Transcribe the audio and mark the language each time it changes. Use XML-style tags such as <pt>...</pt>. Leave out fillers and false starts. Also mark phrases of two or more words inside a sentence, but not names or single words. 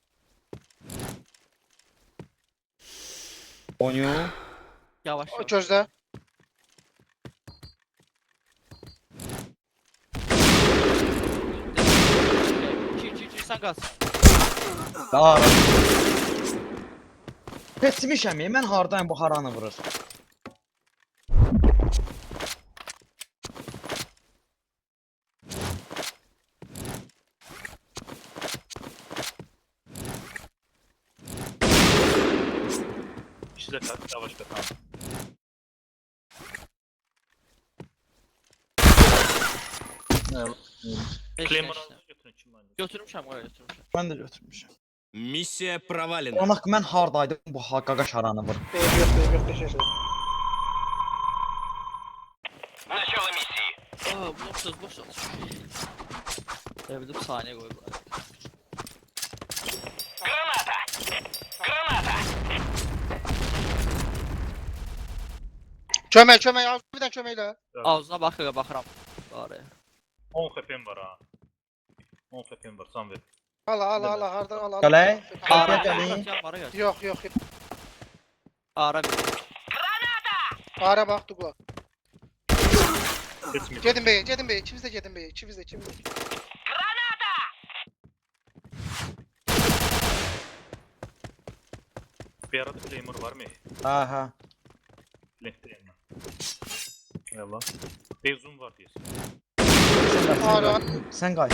<tr>Oynuyor. Yavaş O yavaş.</tr> <az>gözlə.</az> <tr>Sen gaz. Ara.</tr> <az>Seçmişəm, mən hardayım bu haranı vurur.</az> <tr>İşte yavaş tamam. Claymore aldı götürün kim oynuyor?</tr> <az>Götürmüşəm oraya götürmüşəm. Mən də götürmüşəm.</az> <ru>Миссия провалена.</ru> <az>Ona mən hardaydım bu qaqaş haranı vurur. Yox,</az> <tr>teşekkür.</tr> <az>Aa, bu söz boş olsun.</az> <tr>Evde bir saniye koy bari.</tr> <az>Kömək, az bir dənə köməklə. Ağzına baxıram. Bari.</az> <tr>10 FP'm var ha. 10 FP'm var sen ver.</tr> <az>Ala, hardan al. Gələk. Ara Gələk.</az> <tr>gel, ara gel.</tr> <az>Yox.</az> <tr>Ara bir. Ara bax, Douglas. Seçmeyeceğim.</tr> <az>Gedin bey, ikimiz də gedin bey, ikimiz də.</az> <tr>Bir arada Claymore var mı? Aha. Linkteyim ben. Yalla. Beyzun var diyorsun. Ara.</tr> <az>Sən qaç.</az>